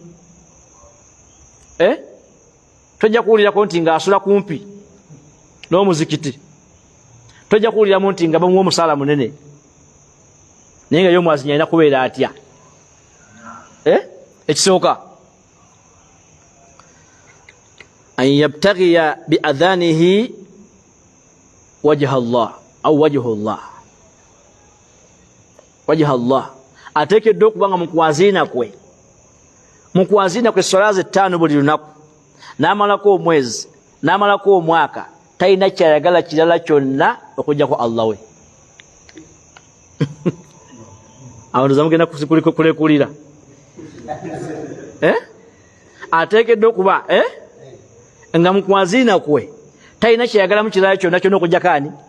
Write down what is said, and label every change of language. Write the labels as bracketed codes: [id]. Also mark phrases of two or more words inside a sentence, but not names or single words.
[lg] tojja kuwulirako nti nga asula kumpi n'omuzikiti tojja kuwuliramu nti nga bamuwa omusaala munene naye nga yomwazinyi alina kubeera atya ekisooka [ar] أن يبتغي بأذانه وجه الله أو وجه الله [lg] ateekeddwa okuba nga mukwazina kwe swala ze 5 buli lunaku n'amalako omwezi n'amalako omwaka talina kyayagala kirala kyonna okujjako Allah we abantu zamugenda kulekulira ateekeddwa okuba nga mukwazina kwe talina kyayagala mu kirala kyonna kyonna okujjako ani